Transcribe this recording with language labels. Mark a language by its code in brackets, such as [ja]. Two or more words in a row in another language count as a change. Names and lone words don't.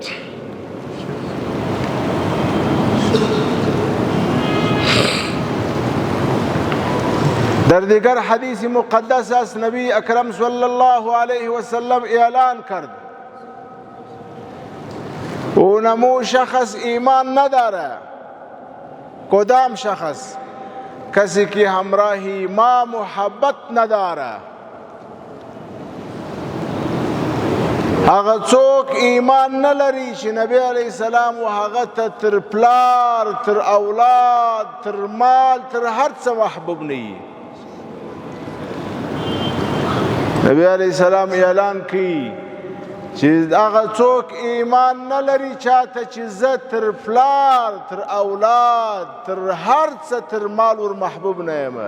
[fa] در دیگر حدیث مقدس است نبی اکرم [ar] صلی الله علیه و سلم [fa] اعلان کرد اونمو شخص ایمان نداره. کدام شخص؟ کسی که همراهی ما محبت نداره. [ps] هغه څوک ایمان نلري چې نبی [ar] علیه السلام [ps] و هغه ته تر پلار، تر اولاد، تر مال، تر هر څه محبوب نه وي. نبی [ar] علیه السلام [ps] اعلان کی چې هغه څوک ایمان نه لري چاته چې زه تر پلار، تر اولاد، تر هر څه، تر مال ور محبوب نه یم.